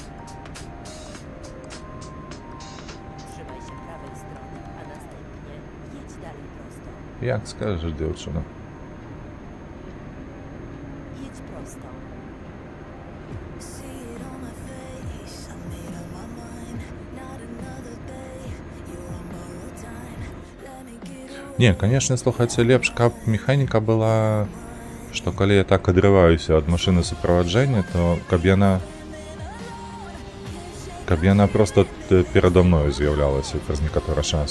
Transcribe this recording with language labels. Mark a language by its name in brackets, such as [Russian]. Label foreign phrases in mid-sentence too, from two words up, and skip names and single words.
[Polish] Trzymaj się prawej strony, a następnie jedź dalej prosto. [Ukrainian] Як скажеш, дівчина? [Polish] Jedź prosto. [Belarusian] Не, конечно, слухайце, лепш, каб механіка была, што калі я так адрываюся ад машыны суправаджэння, то каб яна проста перада мною з'яўлялася праз некаторы час.